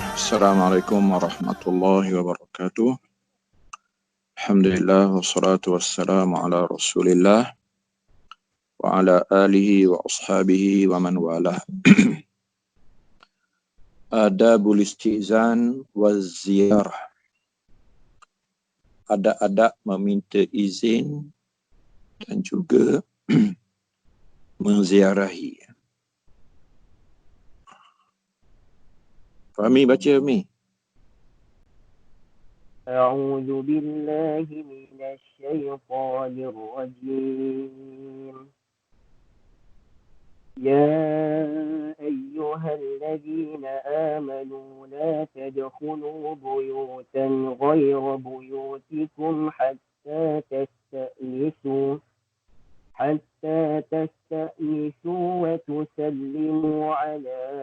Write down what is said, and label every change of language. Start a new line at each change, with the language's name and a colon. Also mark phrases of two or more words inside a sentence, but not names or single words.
Arabic: السلام عليكم ورحمة الله وبركاته. الحمد لله والصلاة والسلام على رسول الله وعلى آله وأصحابه ومن والاه. أدب الاستئذان والزيارة.
Malay: Adab meminta izin dan juga menziarahi. Fahmi baca Mi.
Arabic: أعوذ بالله من الشيطان الرجيم يا أيها الذين آمنوا لا تدخلوا بيوتا غير بيوتكم حتى تستأنسوا وتسلموا على